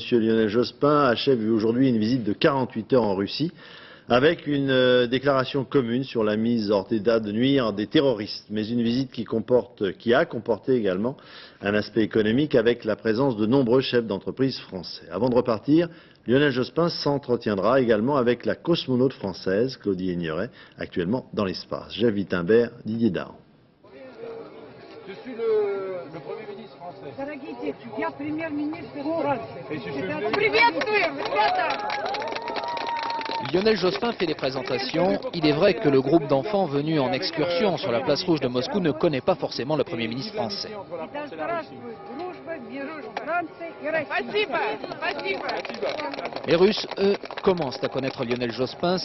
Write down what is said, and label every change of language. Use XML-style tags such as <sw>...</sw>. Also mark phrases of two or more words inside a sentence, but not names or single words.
<fr>Lionel Jospin, achève aujourd'hui une visite de 48 heures en Russie avec une déclaration commune sur la mise hors d'état de nuire des terroristes, mais une visite qui a comporté également un aspect économique avec la présence de nombreux chefs d'entreprise français. Avant de repartir, Lionel Jospin s'entretiendra également avec la cosmonaute française Claudie Aigneret, actuellement dans l'espace. Jeff Wittenberg, Didier Dahan. Je suis le Premier ministre français.</fr> <ru>Дорогие дети, я премьер-министр Франции.</ru> <fr>Et je suis venu...</fr> <ru>Приветствуем, ребята!</ru> <fr>Lionel Jospin fait des présentations. Il est vrai que le groupe d'enfants venus en excursion sur la place rouge de Moscou ne connaît pas forcément le Premier ministre français. Les Russes, eux, commencent à connaître Lionel Jospin.</fr>